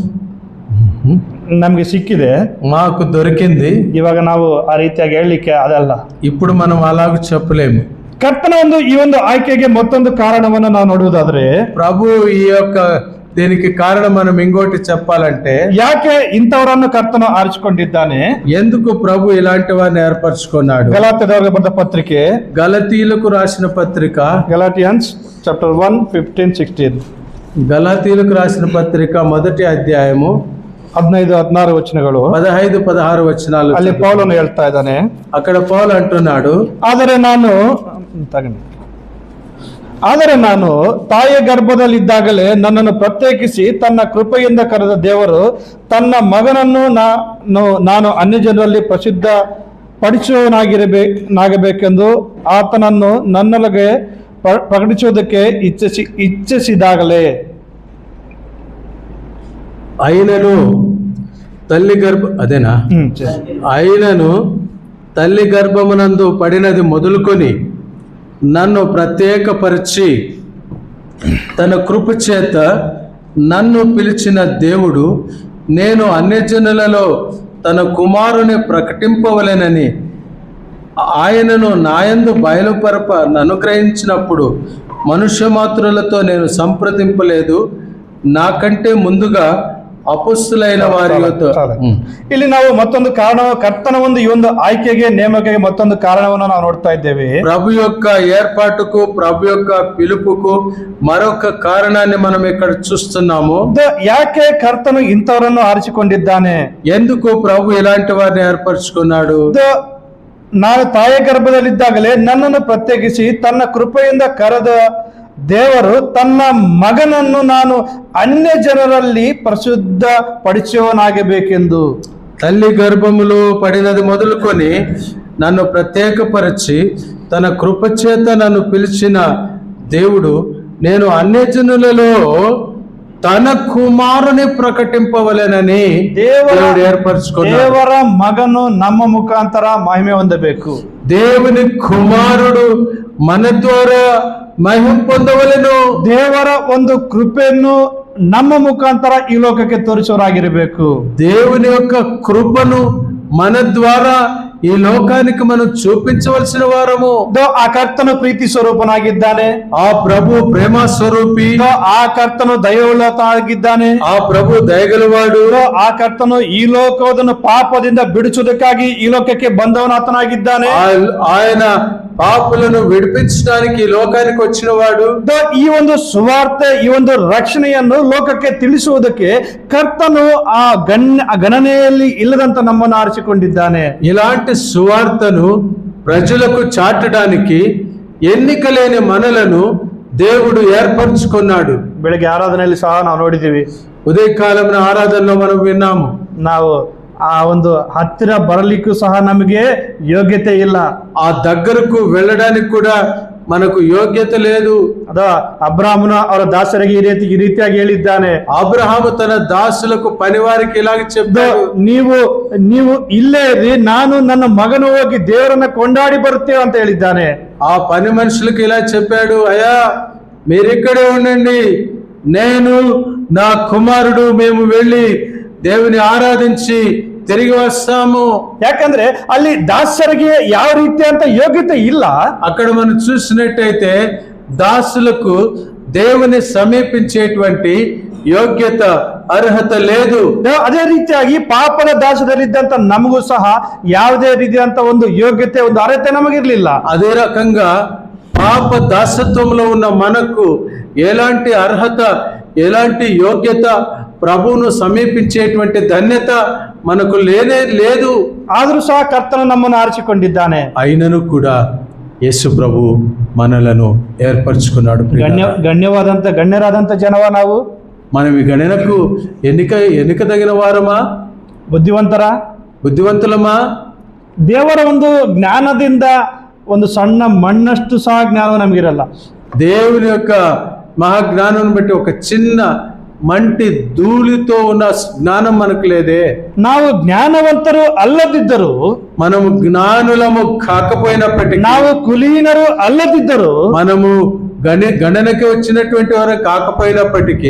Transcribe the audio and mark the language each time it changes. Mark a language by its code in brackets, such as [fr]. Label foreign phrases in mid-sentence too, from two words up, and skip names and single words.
[kn] ನಮಗೆ ಸಿಕ್ಕಿದೆ, [te] మాకు దొరికింది. [kn] ಇವಾಗ ನಾವು ಆ ರೀತಿಯಾಗಿ ಹೇಳಲಿಕ್ಕೆ ಅದಲ್ಲ. [te] ఇప్పుడు మనం అలాగ చెప్పలేము. [kn] ಕರ್ತನ ಒಂದು ಈ ಒಂದು ಆಯ್ಕೆಗೆ ಮತ್ತೊಂದು ಕಾರಣವನ್ನು ನಾವು ನೋಡುವುದಾದ್ರೆ, [te] ప్రభు ఈ యొక్క దీనికి కారణం మనం ఇంకోటి చెప్పాలంటే, [kn] ಯಾಕೆ ಇಂಥವರನ್ನು ಕರ್ತನು ಆರಿಸಿಕೊಂಡಿದ್ದಾನೆ, [te] ఎందుకు ప్రభు ఇలాంటి వారిని ఏర్పరచుకున్నాడు? [kn] ಗಲಾತ್ಯದವರಿಗೆ ಬರೆದ ಪತ್ರಿಕೆ, [te] గలతీయులకు రాసిన పత్రిక, [en] Galatians chapter 1 15-16, [te] గలతీయులకు రాసిన పత్రిక 1వ అధ్యాయము [kn] 15-16 ವಚನಗಳು, [te] 15-16 వచనాలు. [kn] ಅಲ್ಲಿ ಪೌಲನು ಹೇಳ್ತಾ ಇದ್ದಾನೆ, [te] అక్కడ పౌలు అంటున్నాడు, [kn] ಆದರೆ ನಾನು ತಾಯಿಯ ಗರ್ಭದಲ್ಲಿದ್ದಾಗಲೇ ನನ್ನನ್ನು ಪ್ರತ್ಯೇಕಿಸಿ ತನ್ನ ಕೃಪೆಯಿಂದ ಕರೆದ ದೇವರು ತನ್ನ ಮಗನನ್ನು ನಾನು ಅನ್ಯ ಜನರಲ್ಲಿ ಪ್ರಸಿದ್ಧ ಪಡಿಸುವನಾಗಬೇಕೆಂದು ಆತನನ್ನು ನನ್ನೊಳಗೆ ಪ್ರಕಟಿಸುವುದಕ್ಕೆ ಇಚ್ಛಿಸಿದಾಗಲೇ [te] అయినను తల్లి అదేనా అయినను తల్లి గర్భమునందు పడినది మొదలుకొని నన్ను ప్రత్యేకపరిచి తన కృప చేత నన్ను పిలిచిన దేవుడు నేను అన్యజనులలో తన కుమారుని ప్రకటింపవలెనని ఆయనను నాయందు అనుగ్రహించినప్పుడు మనుష్య మాత్రులతో నేను సంప్రదింపలేదు, నాకంటే ముందుగా అపొస్తలైన వారి [kn] ಇಲ್ಲಿ ನಾವು ಮತ್ತೊಂದು ಕಾರಣ, ಕರ್ತನ ಒಂದು ಈ ಒಂದು ಆಯ್ಕೆಗೆ ನೇಮಕಗೆ ಮತ್ತೊಂದು ಕಾರಣವನ್ನು ನಾವು ನೋಡ್ತಾ ಇದ್ದೇವೆ. [te] ప్రభు యొక్క ఏర్పాటుకు, ప్రభు యొక్క పిలుపుకు మరొక కారణాన్ని మనం ఇక్కడ చూస్తున్నాము. [kn] ಯಾಕೆ ಕರ್ತನು ಇಂಥವರನ್ನು ಆರಿಸಿಕೊಂಡಿದ್ದಾನೆ, [te] ఎందుకు ప్రభు ఇలాంటి వారిని ఏర్పరచుకున్నాడు? [kn] ನಾನು ತಾಯಿಯ ಗರ್ಭದಲ್ಲಿದ್ದಾಗಲೇ ನನ್ನನ್ನು ಪ್ರತ್ಯೇಕಿಸಿ ತನ್ನ ಕೃಪೆಯಿಂದ ಕರೆದ ದೇವರು ತನ್ನ ಮಗನನ್ನು ನಾನು ಅನ್ಯ ಜನರಲ್ಲಿ ಪ್ರಸಿದ್ಧ ಪಡಿಸುವನಾಗಬೇಕೆಂದು. [te] తల్లి గర్భములో పడినది మొదలుకొని నన్ను ప్రత్యేకపరిచి తన కృపచేత నన్ను పిలిచిన దేవుడు నేను అన్యజనులలో తన కుమారుని ప్రకటింపవలెనని దేవుడు ఏర్పరచుకున్నాడు. [kn] ದೇವರ ಮಗನು ನಮ್ಮ ಮುಖಾಂತರ ಮಹಿಮೆ ಹೊಂದಬೇಕು. [te] దేవుని కుమారుడు మన ద్వారా మహిమ పొందవలెను. [kn] ದೇವರ ಒಂದು ಕೃಪೆಯನ್ನು ನಮ್ಮ ಮುಖಾಂತರ ಈ ಲೋಕಕ್ಕೆ ತೋರಿಸುವರಾಗಿರಬೇಕು. [te] దేవుని యొక్క కృపను మన ద్వారా ఈ లోకానికి మనం చూపించవలసిన వారము. [kn] ಆ ಕರ್ತನು ಪ್ರೀತಿ ಸ್ವರೂಪನಾಗಿದ್ದಾನೆ, [te] ఆ ప్రభు ప్రేమ స్వరూపి. [kn] ಆ ಕರ್ತನು ದಯವುಳ್ಳತಾಗಿದ್ದಾನೆ, [te] ఆ ప్రభు దయగలవాడు. [kn] ಆ ಕರ್ತನು ಈ ಲೋಕವನ್ನು ಪಾಪದಿಂದ ಬಿಡಿಸುವುದಕ್ಕಾಗಿ ಈ ಲೋಕಕ್ಕೆ ಬಂದವನಾತನಾಗಿದ್ದಾನೆ. [te] ఆయన పాపులను విడిపించడానికి ఈ లోకానికి వచ్చిన వాడు. [kn] ಈ ಒಂದು ಸುವಾರ್ತೆ, ಈ ಒಂದು ರಕ್ಷಣೆಯನ್ನು ಲೋಕಕ್ಕೆ ತಿಳಿಸುವುದಕ್ಕೆ ಕರ್ತನು ಆ ಗಣನೆಯಲ್ಲಿ ಇಲ್ಲದಂತ ನಮ್ಮನ್ನು ಆರಿಸಿಕೊಂಡಿದ್ದಾನೆ. [te] ఇలాంటి సువార్తను ప్రజలకు చాటడానికి ఎన్నిక లేని మనలను దేవుడు ఏర్పరచుకున్నాడు. [kn] ಬೆಳಗ್ಗೆ ಆರಾಧನೆಯಲ್ಲಿ ಸಹ ನಾವು ನೋಡಿದ್ದೀವಿ, [te] ఉదయకాలం ఆరాధనలో మనం విన్నాము. [kn] ನಾವು ಆ ಒಂದು ಹತ್ತಿರ ಬರಲಿಕ್ಕೂ ಸಹ ನಮಗೆ ಯೋಗ್ಯತೆ ಇಲ್ಲ, [te] ఆ దగ్గరకు వెళ్ళడానికి కూడా మనకు ಯೋಗ್ಯತೆ లేదు. [kn] ಅದ ಅಬ್ರಾಹ್ಮನು ಅವರ ದಾಸರಿಗೆ ಈ ರೀತಿಯಾಗಿ ಹೇಳಿದ್ದಾನೆ. [te] అబ్రహాము తన దాసులకు పనివారికి ఇలాగ చెప్పాడు, [kn] ನೀವು ಇಲ್ಲೇ ಇರಿ, ನಾನು ನನ್ನ ಮಗನು ಹೋಗಿ ದೇವರನ್ನ ಕೊಂಡಾಡಿ ಬರುತ್ತೇವೆ ಅಂತ ಹೇಳಿದ್ದಾನೆ. [te] ఆ పని మనుషులకు ఇలా చెప్పాడు, అయ్యా మీరిక్కడే ఉండండి, నేను నా కుమారుడు మేము వెళ్ళి దేవుని ఆరాధించి తిరిగి వస్తాము. [kn] ಯಾಕಂದ್ರೆ ಅಲ್ಲಿ ದಾಸರಿಗೆ ಯಾವ ರೀತಿ ಅಂತ ಯೋಗ್ಯತೆ ಇಲ್ಲ. [te] అక్కడ మనం చూసినట్టయితే దాసులకు దేవుని సమీపించేటువంటి [kn] ಯೋಗ್ಯತ ಅರ್ಹತೆ [te] లేదు. [kn] ಅದೇ ರೀತಿಯಾಗಿ ಪಾಪದ ದಾಸದಲ್ಲಿದ್ದಂತ ನಮಗೂ ಸಹ ಯಾವುದೇ ರೀತಿಯಾದಂತ ಒಂದು ಯೋಗ್ಯತೆ, ಒಂದು ಅರ್ಹತೆ ನಮಗಿರ್ಲಿಲ್ಲ. [te] అదే రకంగా పాప దాసత్వంలో ఉన్న మనకు ఎలాంటి అర్హత, ఎలాంటి యోగ్యత, ప్రభువును సమీపించేటువంటి ధన్యత మనకు లేనే లేదు. [kn] ಆದರೂ ಸಹ ಕರ್ತನು ನಮ್ಮನ್ನು ಆರಿಸಿಕೊಂಡಿದ್ದಾನೆ. [te] అయినను కూడా యేసు ప్రభు మనలను ఏర్పరచుకున్నాడు. [kn] ಗಣ್ಯರಾದಂತ ಜನವ ನಾವು. [te] మనం ఈ గణనకు ఎన్నిక తగిన వారమా? ಬುದ್ಧಿವಂತಲಮಾ? [kn] ದೇವರ ಒಂದು ಜ್ಞಾನದಿಂದ ಒಂದು ಸಣ್ಣ ಮಣ್ಣಷ್ಟು ಸಹ ಜ್ಞಾನ ನಮಗಿರಲ್ಲ. [te] దేవుని యొక్క మహాజ్ఞానం బట్టి ఒక చిన్న మంటి ధూళితో ఉన్న జ్ఞానం మనకు లేదే. [kn] ನಾವು ಜ್ಞಾನವಂತರು ಅಲ್ಲದಿದ್ದರು, [te] మనము జ్ఞానులము కాకపోయినప్పటికీ, [kn] ನಾವು ಕುಲೀನರು ಅಲ್ಲದಿದ್ದರು, [te] మనము గణనకి వచ్చినటువంటి వారు కాకపోయినప్పటికీ,